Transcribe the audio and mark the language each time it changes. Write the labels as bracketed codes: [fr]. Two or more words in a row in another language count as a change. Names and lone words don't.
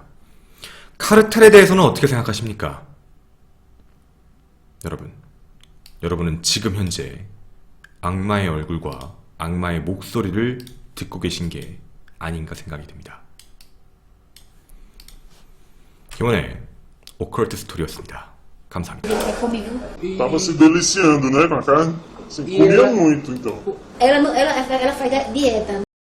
[ko] 카르텔에 대해서는 어떻게 생각하십니까? 여러분은 지금 현재 악마의 얼굴과 악마의 목소리를 듣고 계신 게 아닌가 생각이 듭니다. 김원의 오컬트 스토리였습니다. 감사합니다. [pt] É comigo. Tava se deliciando, né, com a carne? Assim, comia muito, então. Ela faz dieta.